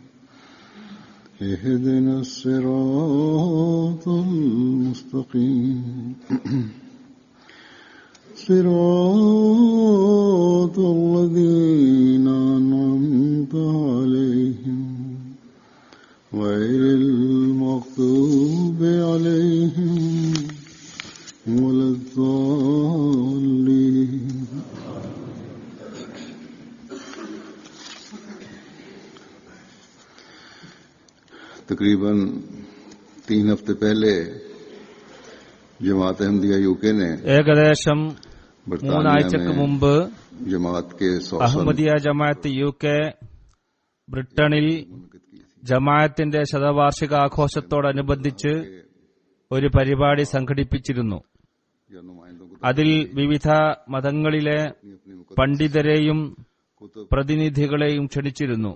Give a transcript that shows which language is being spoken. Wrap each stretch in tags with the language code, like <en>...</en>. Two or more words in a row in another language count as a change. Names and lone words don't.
<ar>اهدنا الصراط المستقيم صراط الذين أنعمت عليهم غير المغضوب عليهم ولا الضالين.</ar> <ur>تقریباً 3 ہفتے پہلے جماعت احمدیہ یوکے نے</ur> <ml>ഏകദേശം 3 ആഴ്ചക്ക് മുമ്പ്</ml> <ur>جماعت کے 100</ur> <ml>അഹമ്മദിയ ജമാഅത്ത് യുകെ ബ്രിട്ടനിൽ ജമാഅത്തിന്റെ ശതവാർഷിക ആഘോഷത്തോടനുബന്ധിച്ച് ഒരു പരിപാടി സംഘടിപ്പിച്ചിരുന്നു. അതിൽ വിവിധ മതങ്ങളിലെ പണ്ഡിതരെയും പ്രതിനിധികളെയും ക്ഷണിച്ചിരുന്നു.</ml>